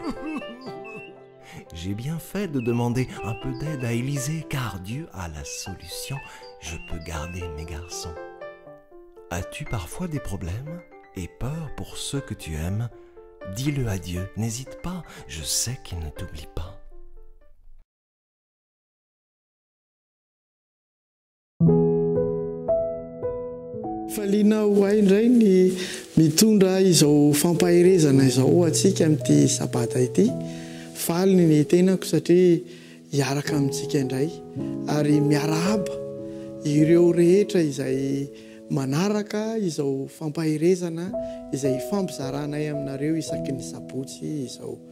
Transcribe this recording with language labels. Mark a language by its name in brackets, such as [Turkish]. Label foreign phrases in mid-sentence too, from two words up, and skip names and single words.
[French] J'ai bien fait de demander un peu d'aide à Élisée, car Dieu a la solution. Je peux garder mes garçons. As-tu parfois des problèmes et peur pour ceux que tu aimes? Dis-le à Dieu, n'hésite pas, je sais qu'il ne t'oublie pas. [Malagasy] Faliana ho ahy indray ny mitondra izao fampaherezana izao atsika amin'ity sabata ity. Faly ny tenako satria hiaraka amintsika indray ary miarahaba ireo rehetra izay manaraka izao fampaherezana izay fampizaranay aminareo isaky ny sabotsy izao.